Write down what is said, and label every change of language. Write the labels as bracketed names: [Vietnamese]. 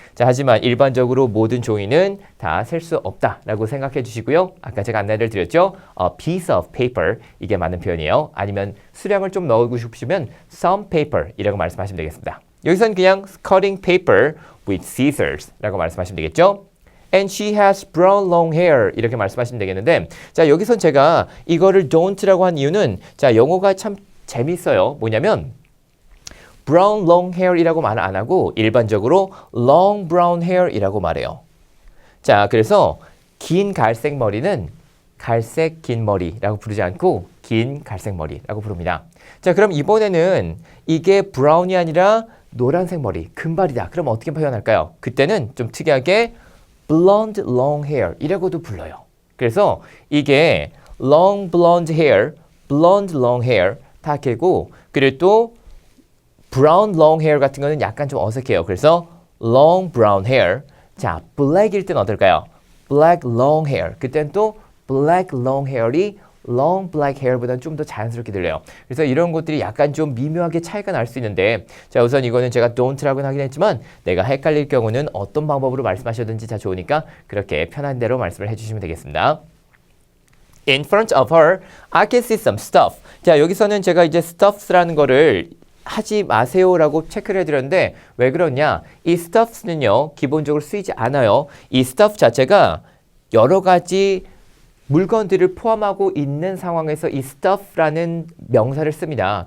[Korean] 자, 하지만 일반적으로 모든 종이는 다 셀 수 없다라고 생각해 주시고요. 아까 제가 안내를 드렸죠. [English] A piece of paper [Korean] 이게 맞는 표현이에요. 아니면 수량을 좀 넣고 싶으시면 some paper 이라고 말씀하시면 되겠습니다. 여기서는 그냥 [English] cutting paper with scissors [Korean] 라고 말씀하시면 되겠죠. [English] And she has brown long hair [Korean] 이렇게 말씀하시면 되겠는데 자, 여기선 제가 이거를 don't라고 한 이유는 자, 영어가 참 재밌어요. 뭐냐면 brown long hair이라고 말 안 하고 일반적으로 long brown hair이라고 말해요. 자, 그래서 긴 갈색 머리는 갈색 긴 머리라고 부르지 않고 긴 갈색 머리라고 부릅니다. 자, 그럼 이번에는 이게 brown이 아니라 노란색 머리, 금발이다. 그럼 어떻게 표현할까요? 그때는 좀 특이하게 blonde long hair 이라고도 불러요. 그래서 이게 long blonde hair, blonde long hair 다 개고 그리고 또 brown long hair 같은 거는 약간 좀 어색해요. 그래서 [English] long brown hair. [Korean] 자, black일 땐 어떨까요? black long hair. 그땐 또 black long hair이 long black hair보다는 좀 더 자연스럽게 들려요. 그래서 이런 것들이 약간 좀 미묘하게 차이가 날 수 있는데 자, 우선 이거는 제가 don't라고 하긴 했지만 내가 헷갈릴 경우는 어떤 방법으로 말씀하셔든지 다 좋으니까 그렇게 편한 대로 말씀을 해주시면 되겠습니다. [English] In front of her, I can see some stuff. [Korean] 자, 여기서는 제가 이제 stuffs라는 거를 하지 마세요라고 체크를 해드렸는데 왜 그러냐? 이 stuffs는요 기본적으로 쓰이지 않아요. 이 stuff 자체가 여러 가지 물건들을 포함하고 있는 상황에서 이 stuff라는 명사를 씁니다.